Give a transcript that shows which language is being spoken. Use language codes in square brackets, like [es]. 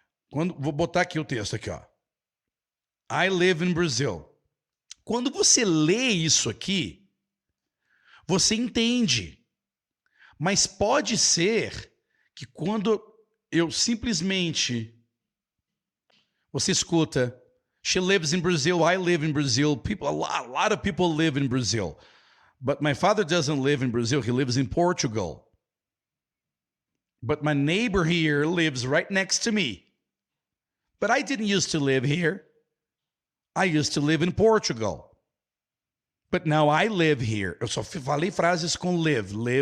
[pt] Vou botar aqui o texto aqui, ó. [en] I live in Brazil. [pt] Quando você lê isso aqui, você entende. Mas pode ser que quando eu simplesmente... Você escuta, [en] she lives in Brazil, I live in Brazil, a lot of people live in Brazil. But my father doesn't live in Brazil, he lives in Portugal. But my neighbor here lives right next to me. But I didn't used to live here. I used to live in Portugal. But now I live here. [pt] Eu só falei frases com live.